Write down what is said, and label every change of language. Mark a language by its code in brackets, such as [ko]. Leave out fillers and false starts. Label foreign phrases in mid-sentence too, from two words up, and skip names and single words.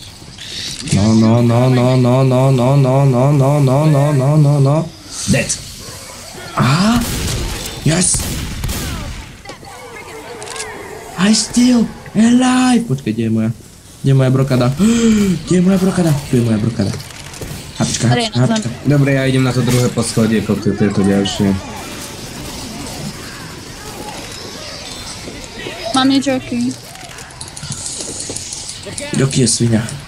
[en] No. Dead. Aha. Yes. I still alive. [sk] Počkej, kde je moja? Kde je moja brokada? Kde je moja brokada? Tu je moja brokada. Hapička. Dobre, ja idem na to druhé poschodie, pokiaľ to je to ďalšie. Mám Joky. Joky je svinia.